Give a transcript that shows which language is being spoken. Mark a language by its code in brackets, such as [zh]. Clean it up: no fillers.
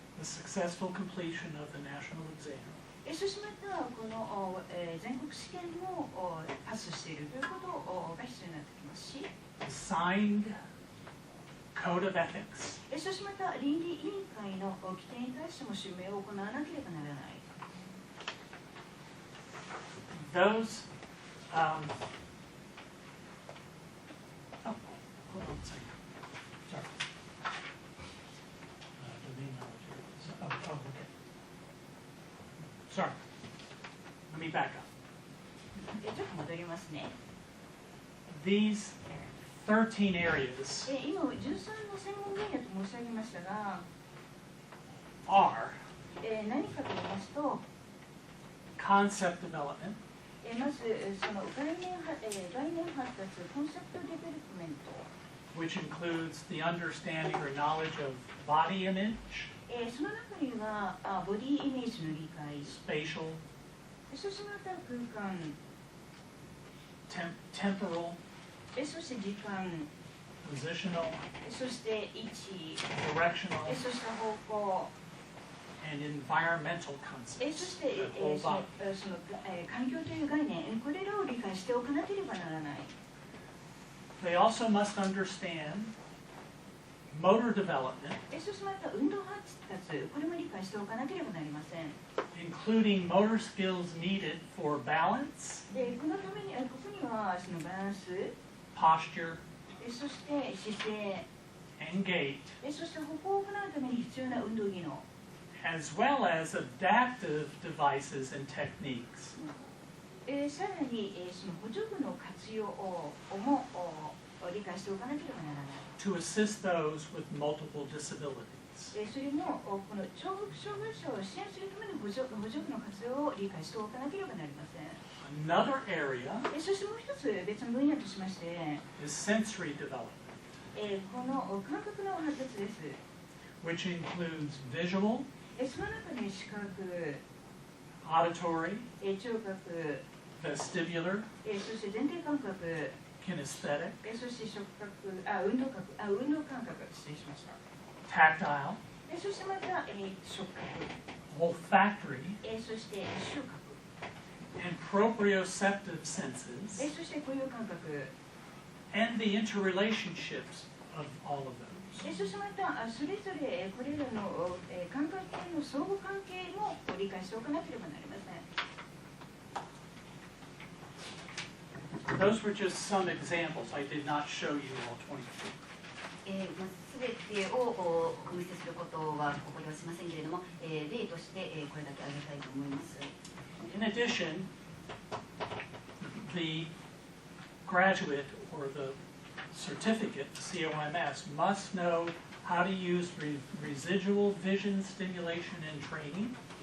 [en] The successful completion of the national exam. [ja] そしてまたこの全国試験もパスしているということが必要になってきますし、 [en] The signed code of ethics. [ja] そしてまた倫理委員会の規定に対しても署名を行わなければならない。 [en] Those, oh, hold on a second. Sorry. Domain knowledge. Oh, okay. Sorry. Let me back up. [ja] ちょっと戻りますね。 [en] These 13 areas [ja] 今13の専門分野と申し上げましたが、 [en] are [ja] 何かと言いますと、 [en] concept development, [ja] まずその概念発達コンセプトデベロップメント、 [en] which includes the understanding or knowledge of body image, [ja] その中にはボディイメージの理解、 [en] spatial, [ja] そしてまた空間、 [en] temporal, [ja] そして時間、 [en] positional, [ja] そして位置、 [en] directional, [ja] そして方向、 [en] and environmental [ja] そ [en] concepts [ja] して [en] that hold [ja] その [en] up. [ja] 環境という概念、これらを理解しておかなければならない。 [en] They also must understand motor development, [ja] そしてまた運動発達、これも理解しておかなければなりません。 [en] including motor skills needed for balance, [ja] このためにここにはそのバランス、 [en] posture, [ja] そして姿勢、 [en] and gait, [ja] そして歩行を行うために必要な運動技能、 [en] as well as adaptive devices and techniques. [ja] さらにその補助具の活用も理解しておかなければならない。 [en] to assist those with multiple disabilities. [ja] それもこの聴覚障害者を支援するための補助具の活用を理解しておかなければなりません。 [en] Another area [ja] そしてもう一つ別の分野としまして、 [en] is sensory development, [ja] この感覚の発達です。 [en] which includes visual, [ja] その中に視覚、 [en] auditory, [ja] 聴覚、 [en] vestibular, [ja] そして前庭感覚、 [en] kinesthetic, [ja] そして触覚、運動感覚、失礼しました。 [en] tactile, [ja] そしてまた、触覚、 [en] olfactory, [ja] そして嗅覚、 [en] and proprioceptive senses, [ja] そして固有感覚、 [en] and the interrelationships of all of those. [ja] そしてまたそれぞれこれらの感覚系の相互関係も理解しておかなければなりません。 [en] Those were just some examples. I did not show you all 23. [ja] すべてをお見せすることはここではしませんけれども、例としてこれだけ挙げたいと思います。 [en] In addition, the graduate or the certificate, COMS, must know how to use residual vision stimulation and training,